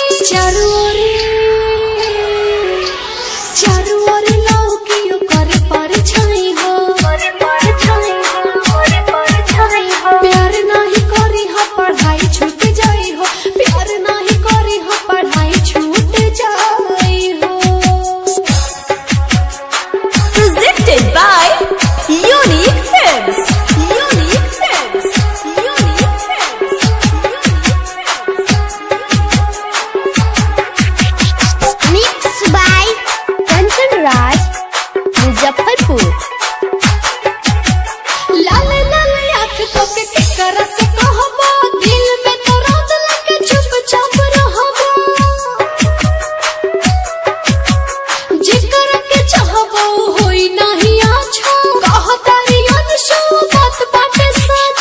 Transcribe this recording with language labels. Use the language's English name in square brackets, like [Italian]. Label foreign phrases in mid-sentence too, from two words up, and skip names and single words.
[Bhojpuri] चारू ओरी लौकियो करे परछाई हो, प्यार नहीं करी हा पढ़ाई छूट जाई हो, प्यार नहीं करी हा पढ़ाई छूट जाई हो। [English] Presented by Unique Films. Unique Films. Unique Films. Mixed by Kanchan Raj, Muzaffarpur. [Bhojpuri] लाले लाले आँख तो के केकरा से कहबो, दिल में तो रात लगे चुपचाप रहबो। जेकरा के चाहबो होई नहीं आछो, कहतारी अनसो बात बाटे सच।